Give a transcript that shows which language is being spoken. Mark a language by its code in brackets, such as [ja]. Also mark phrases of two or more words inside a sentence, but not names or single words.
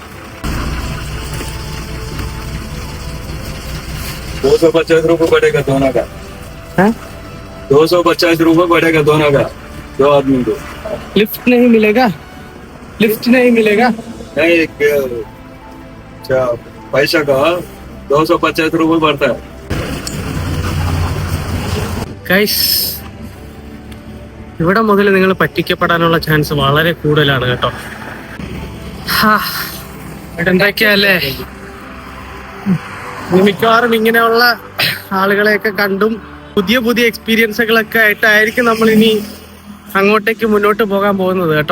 [hi] 250 रुपये पड़ेगा दोनों का. 250 रुपये पड़ेगा दोनों का, 2 आदमी को. लिफ्ट नहीं मिलेगा? लिफ्ट नहीं मिलेगा? नहीं, अच्छा पैसा का 250 रुपये पड़ता है. [ml] ഗൈസ്, ഇവിടെ മുതൽ നിങ്ങൾ പറ്റിക്കപ്പെടാനുള്ള ചാൻസ് വളരെ കൂടുതലാണ് കേട്ടോ. എന്തൊക്കെയല്ലേ, മിക്കവാറും ഇങ്ങനെയുള്ള ആളുകളെയൊക്കെ കണ്ടും പുതിയ പുതിയ എക്സ്പീരിയൻസുകളൊക്കെ ആയിട്ടായിരിക്കും നമ്മൾ ഇനി അങ്ങോട്ടേക്ക് മുന്നോട്ട് പോകാൻ പോകുന്നത് കേട്ടോ.